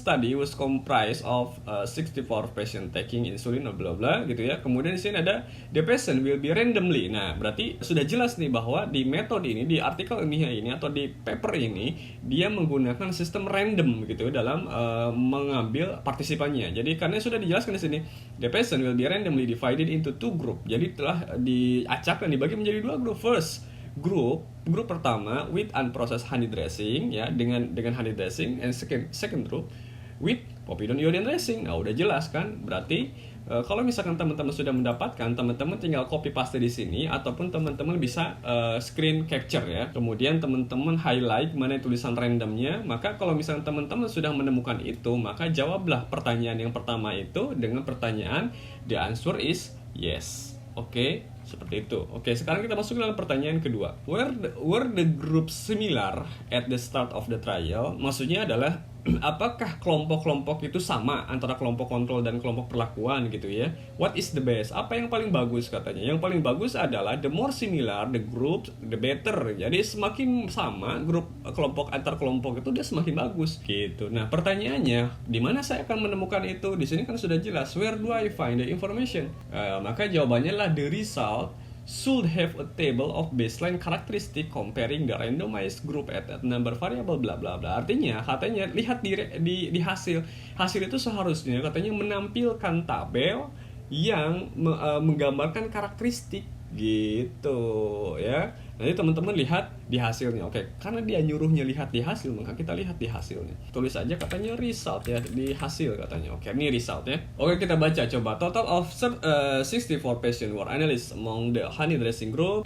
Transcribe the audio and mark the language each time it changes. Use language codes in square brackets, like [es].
[en] Study was comprised of 64 patient taking insulin bla bla gitu ya. [id] Kemudian di sini ada [en] the patient will be randomly. [id] Nah, berarti sudah jelas nih bahwa di metode ini, di artikel ilmiah ini atau di paper ini dia menggunakan sistem random gitu dalam mengambil partisipannya. Jadi karena sudah dijelaskan di sini, [en] the patient will be randomly divided into two group. [id] Jadi telah diacak dan dibagi menjadi dua grup. First grup pertama [en] with unprocessed honey dressing [id] ya, dengan honey dressing, [en] and second group with povidone iodine dressing. [id] Nah, udah jelas kan? Berarti kalau misalkan teman-teman sudah mendapatkan, teman-teman tinggal copy paste di sini ataupun teman-teman bisa screen capture ya. Kemudian teman-teman highlight mana tulisan randomnya. Maka kalau misalkan teman-teman sudah menemukan itu, maka jawablah pertanyaan yang pertama itu dengan pertanyaan [en] the answer is yes. [id] Oke, seperti itu. Oke, sekarang kita masuk ke dalam pertanyaan kedua. [en] Were the groups similar at the start of the trial? [id] Maksudnya adalah apakah kelompok-kelompok itu sama antara kelompok kontrol dan kelompok perlakuan gitu ya. [en] What is the best? [id] Apa yang paling bagus katanya? Yang paling bagus adalah [en] the more similar the group, the better. [id] Jadi semakin sama grup kelompok antar kelompok itu dia semakin bagus gitu. Nah, pertanyaannya, di mana saya akan menemukan itu? Di sini kan sudah jelas, [en] where do I find the information? [id] Maka jawabannya adalah [en] the result should have a table of baseline characteristic comparing the randomized group at number variable bla bla bla. [id] Artinya katanya lihat di hasil itu seharusnya katanya menampilkan tabel yang menggambarkan karakteristik gitu ya. Nanti teman-teman lihat di hasilnya. Oke, karena dia nyuruhnya lihat di hasil, maka kita lihat di hasilnya. Tulis aja katanya result ya, di hasil katanya. Oke, ini result ya. Oke, kita baca coba. [en] Total of 64 patient were analyzed among the honey dressing group.